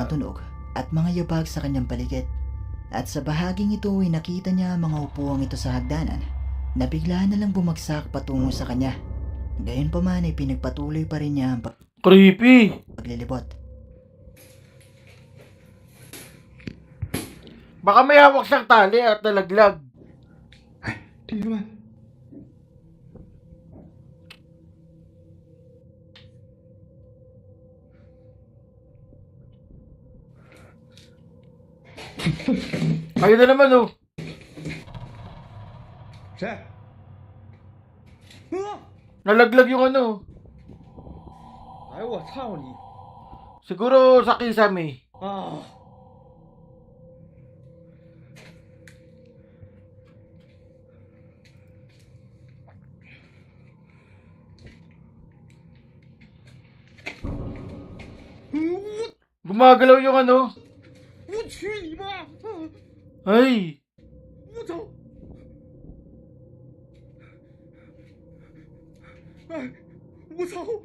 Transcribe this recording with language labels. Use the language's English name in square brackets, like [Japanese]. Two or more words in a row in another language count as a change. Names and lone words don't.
[Filipino] mga tunog at mga yabag sa kanyang paligid. At sa bahaging ito ay nakita niya ang mga upuang ito sa hagdanan na bigla na lang bumagsak patungo sa kanya. Gayunpaman ay pinagpatuloy pa rin niya ang creepy. paglilibot. Baka may hawak siyang tali at nalaglag. [Chinese] 哎，弟兄们， [Filipino] Ayun na naman oh. [Chinese] 谁？啊！ [Filipino] Nalaglag yung ano. [Chinese] 哎我操你！ [Filipino] Siguro sa kisame. 啊！ Gumagalaw yung ano. [Chinese] 我去你妈！ Ay. 我操！哎，我操！